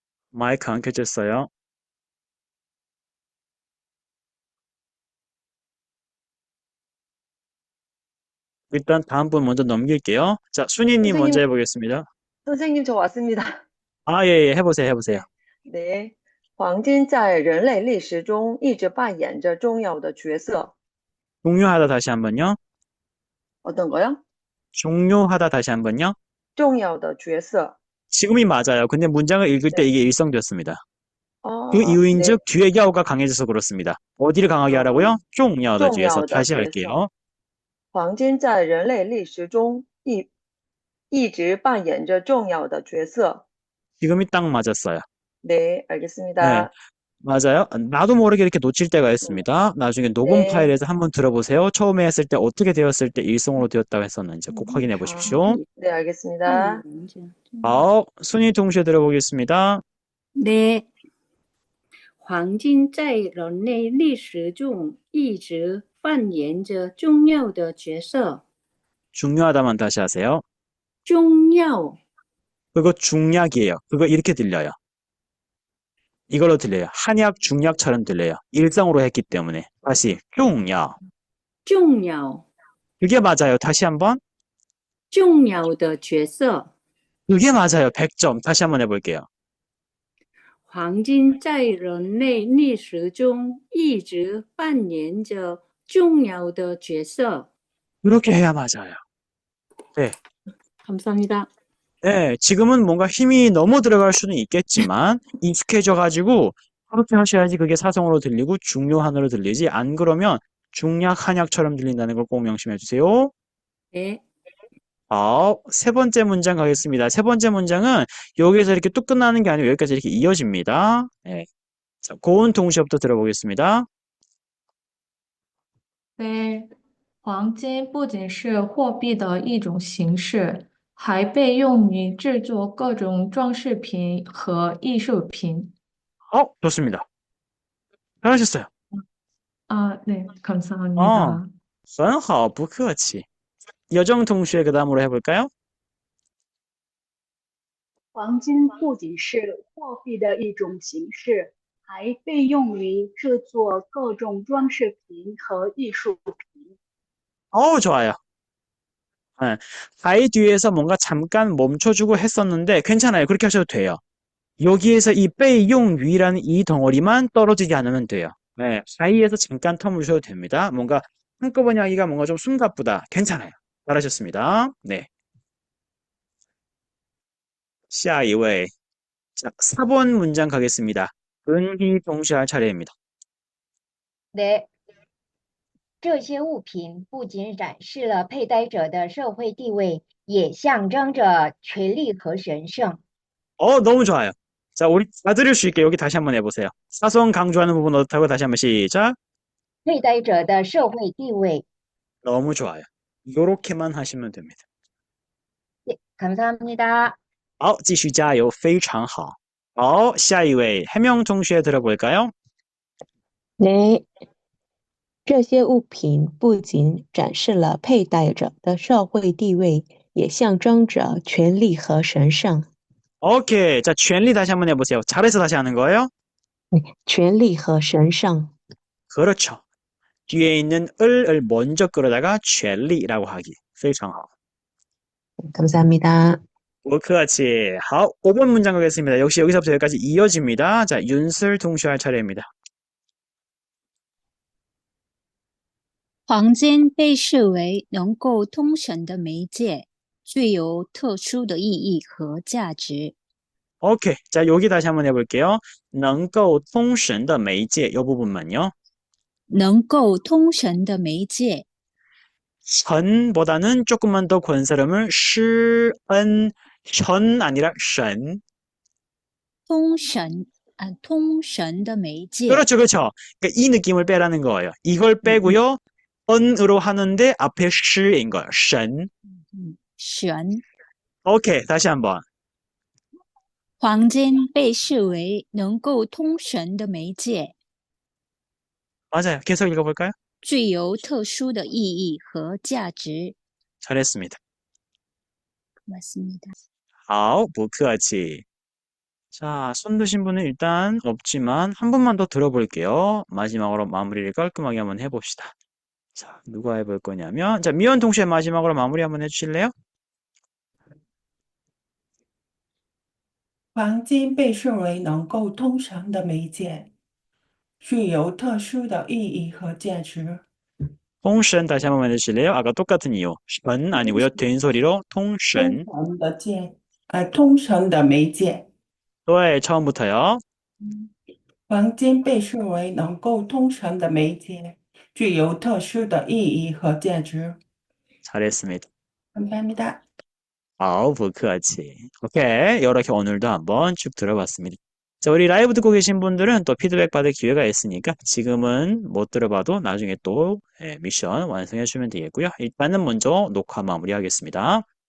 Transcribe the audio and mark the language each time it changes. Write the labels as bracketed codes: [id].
[ko] 마이크 안 켜졌어요. 일단 다음 분 먼저 넘길게요. 자, 순이님 먼저 선생님, 해보겠습니다. 선생님, 저 왔습니다. 아, 예, 예, 해보세요, 해보세요. 네. [zh] 黄金在人类历史中一直扮演着重要的角色。 [ko] 종료하다 다시 한번요. 어떤 거요? 종료하다 다시 한번요. [zh] 重要的角色. [ko] 지금이 맞아요. 근데 문장을 읽을 때 네. 이게 일성됐습니다. 그 어, 이유인즉 네. 뒤에 야오가 강해져서 그렇습니다. 어디를 강하게 하라고요? [zh] 重要的 角色. 重要的 [ko] 다시 [zh] 角色. [ko] 할게요. [zh] 黄金在人类历史中一直扮演着重要的角色. [ko] 지금이 딱 맞았어요. 네, 네, 알겠습니다. 맞아요. 나도 모르게 이렇게 놓칠 때가 있습니다. 나중에 녹음 네. 파일에서 한번 들어보세요. 처음에 했을 때 어떻게 되었을 때 일성으로 되었다고 했었는지 꼭 확인해 보십시오. 네, 알겠습니다. 순위 동시에 들어보겠습니다. 네. [zh] 黄金在人类历史中一直扮演着重要的角色。 [ko] 중요하다만 다시 하세요. [zh] 重要 [ko] 그거 중약이에요. 그거 이렇게 들려요. 이걸로 들려요. 한약, 중약처럼 들려요. 일성으로 했기 때문에. 다시, 중약. [zh] 重要 [ko] 그게 맞아요. 다시 한번. [zh] 重要的角色。 [ko] 그게 맞아요. 100점. 다시 한번 해볼게요. 黄金在人类历史中一直扮演着重要的角色。 그렇게 해야 맞아요. 네. 감사합니다. 네, 지금은 뭔가 힘이 너무 들어갈 수는 있겠지만 익숙해져가지고 그렇게 하셔야지 그게 사성으로 들리고 중요한으로 들리지 안 그러면 중약, 한약처럼 들린다는 걸 꼭 명심해 주세요. 네. 세 번째 문장 가겠습니다. 세 번째 문장은 여기서 이렇게 뚝 끝나는 게 아니고 여기까지 이렇게 이어집니다. 네. 자, 고운 동시부터 들어보겠습니다. [zh] 对，黄金不仅是货币的一种形式，还被用于制作各种装饰品和艺术品。 [ko] 좋습니다. 잘하셨어요. 아, 네, 감사합니다. [zh] 很好,不客气. [ko] 여정 동시에 그 다음으로 해볼까요? [zh] 黄金不仅是货币的一种形式，还被用于制作各种装饰品和艺术品。 [ko] 좋아요. 네. 하이 뒤에서 뭔가 잠깐 멈춰주고 했었는데 괜찮아요. 그렇게 하셔도 돼요. 여기에서 이 빼용위라는 이 덩어리만 떨어지지 않으면 돼요. 네. 하이에서 잠깐 텀을 주셔도 됩니다. 뭔가 한꺼번에 하기가 뭔가 좀 숨가쁘다. 괜찮아요. 잘하셨습니다. 네. [zh] 下一位. [ko] 자, 4번 문장 가겠습니다. 은희 동시할 차례입니다. 네. [zh] 这些物品不仅展示了佩戴者的社会地位，也象征着权力和神圣。 [ko] 너무 좋아요. 자, 우리 다 들을 수 있게 여기 다시 한번 해보세요. 사성 강조하는 부분 어떻다고 다시 한번 시작. [zh] 佩戴者的社会地位。 [ko] 너무 좋아요. 요렇게만 하시면 됩니다. 네, 감사합니다. [zh] 继续加油,非常好. 下一位, [ko] 해명 동시에 들어볼까요? 네. [zh] 这些物品不仅展示了佩戴者的社会地位，也象征着权力和神圣。 [ko] 오케이. 자, 权利 다시 한번 해보세요. 잘해서 다시 하는 거예요? [zh] 权力和神圣。 [ko] 그렇죠. 뒤에 있는 을을 먼저 끌어다가 权利라고 하기. [zh] 非常好. [ko] 감사합니다. [zh] 不客气.好, [ko] 5번 문장 가겠습니다. 역시 여기서부터 여기까지 이어집니다. 자, 윤슬 동시할 차례입니다. [zh] 黄金被视为能够通神的媒介，具有特殊的意义和价值。 [ko] 오케이. 자, 여기 다시 한번 해볼게요. [zh] 能够通神的媒介, [ko] 이 부분만요. [zh] 能够通神的媒介， [ko] 선보다는 조금만 더 권사름을 시은, 현 아니라 신. [zh] 通神通神的媒介。 [ko] 그렇죠, 그렇죠. 그러니까 이 느낌을 빼라는 거예요. 이걸 빼고요. 은으로 하는데 앞에 시인 거예요. 신. [zh] 神， [ko] 오케이. 다시 한번. [zh] 黄金被视为能够通神的媒介， [ko] 맞아요. 계속 읽어볼까요? [zh] 具有特殊的意义和价值。 [ko] 잘했습니다. 고맙습니다. [zh] 好，不客气. [ko] 자, 손 드신 분은 일단 없지만 한 분만 더 들어볼게요. 마지막으로 마무리를 깔끔하게 한번 해봅시다. 자, 누가 해볼 거냐면, 자, 미연 동시에 마지막으로 마무리 한번 해주실래요? [zh] 黄金被视为能够通神的媒介，具有特殊的意义和价值。 [ko] 통신 다시 한번 해주실래요? 아까 똑같은 이유. 션 아니고요. 된 소리로 통신. [zh] 通神的媒介。 [ko] 네, 처음부터요. [zh] 黄金被视为能够通神的媒介，具有特殊的意义和价值。 [ko] 잘했습니다. 감사합니다. 아우, [zh] 不客气. [ko] 오케이. 이렇게 오늘도 한번 쭉 들어봤습니다. 자, 우리 라이브 듣고 계신 분들은 또 피드백 받을 기회가 있으니까 지금은 못 들어봐도 나중에 또 미션 완성해 주면 되겠고요. 일단은 먼저 녹화 마무리하겠습니다.